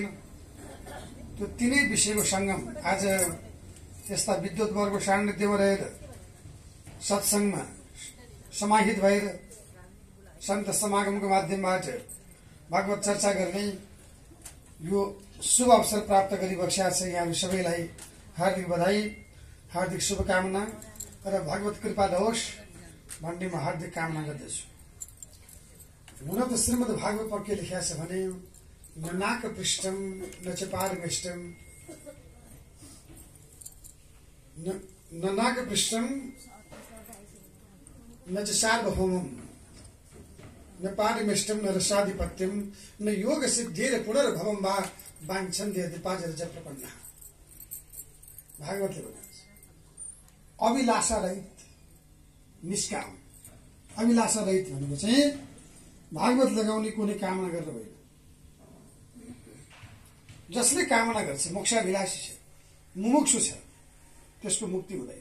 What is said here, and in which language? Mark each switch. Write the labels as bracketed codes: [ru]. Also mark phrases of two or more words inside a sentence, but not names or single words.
[ne] त्यो तीनै विषयको संगम आज यस्ता विद्वतवर्गको सान्निध्यमा रहेर सत्सङ्गमा समाहित भएर सन्त समागमको माध्यमबाट भागवत चर्चा गर्ने यो शुभ अवसर प्राप्त गरिबक्सेका छ। यहाँहरू सबैलाई हार्दिक बधाई, हार्दिक शुभकामना र भगवत कृपा होस् भन्ने म हार्दिक कामना गर्दछु। हुन त श्रीमद् भागवतमा के लेखिएको छ भने [sa] न नाक पृष्ठम न च पारमिष्टम, न नाक पृष्ठम न च सार्वभौमम, न पारमिष्टम न रसाधिपत्यम, न योग सिद्धिर पुनर्भवम वा वाञ्छन्ते दिपाजर च प्रपन्ना। [ne] भागवतले भनेको छ अभिलाषा रहित निष्काम। अभिलाषा रहित भनेको चाहिँ भागवत लगाउने कुनै कामना गरेर होइन। जसले कामना गर्छ, मोक्षाभिलाषी छ, मुमुक्षु छ, त्यसको मुक्ति हुँदैन।